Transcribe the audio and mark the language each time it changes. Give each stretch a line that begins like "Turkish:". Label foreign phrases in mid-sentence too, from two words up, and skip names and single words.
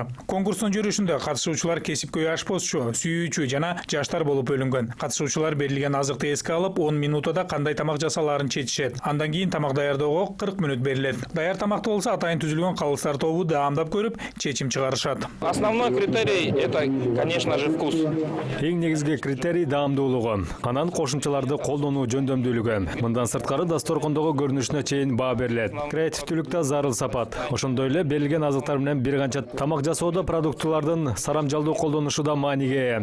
Kyrgyz: Конкурстун жүрүшүндө катышуучулар кесипкөй ашпозчу, сүйүүчү жана жаштар болуп бөлүнгөн. Катышуучулар берилген азыкты эске алып, 10 минутада кандай тамак жасалаарын чечишет. Андан кийин тамак даярдоого 40 мүнөт берилет. Даяр тамакты болсо атайын түзүлгөн калыстар тобу даамдап көрүп, чечим чыгарышат.
Russian: Основной критерий – это, конечно же, вкус.
Kyrgyz: Эң негизги критерий даамдуулугу. Анан кошумчаларды колдонуу жөндөмдүүлүгү. Мындан сырткары дасторкондогу көрүнүшүнө чейин баа берилет. Креативдүүлүктө зарыл сапат. Ошондой эле берилген азыктар менен бир канча тамак жасоодо продукттуулардын сарамжалдуу колдонушу да мааниге ээ.